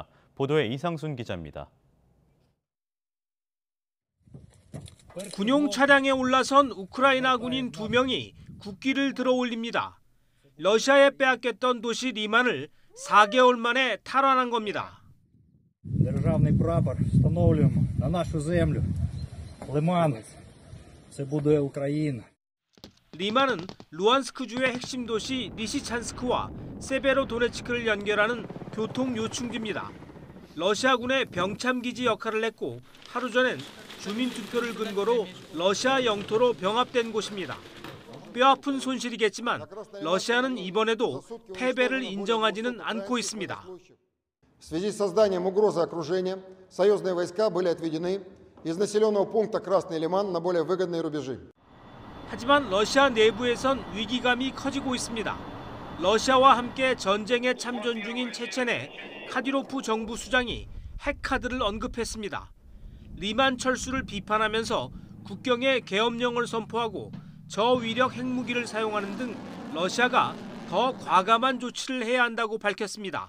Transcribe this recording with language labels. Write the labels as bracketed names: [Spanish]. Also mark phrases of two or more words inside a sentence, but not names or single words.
[Korean] 보도에 이상순 기자입니다. 군용 차량에 올라선 우크라이나 군인 2명이 국기를 들어 올립니다. 러시아에 빼앗겼던 도시 리만을 4개월 만에 탈환한 겁니다. [Ukrainian] Державний прапор встановлюємо на нашу землю. Лиман. Це буде Україна. [Korean] 리만은 루안스크주의 핵심 도시 리시찬스크와 세베로도네츠크를 연결하는 교통 요충지입니다. 러시아군의 병참기지 역할을 했고 하루 전엔 주민투표를 근거로 러시아 영토로 병합된 곳입니다. 뼈아픈 손실이겠지만 러시아는 이번에도 패배를 인정하지는 않고 있습니다. [Russian] В связи с созданием угрозы окружения, союзные войска были отведены из населенного пункта Красный Лиман на более выгодные рубежи. [Korean] 하지만 러시아 내부에선 위기감이 커지고 있습니다. 러시아와 함께 전쟁에 참전 중인 체첸의 카디로프 정부 수장이 핵카드를 언급했습니다. 리만 철수를 비판하면서 국경에 계엄령을 선포하고 저위력 핵무기를 사용하는 등 러시아가 더 과감한 조치를 해야 한다고 밝혔습니다.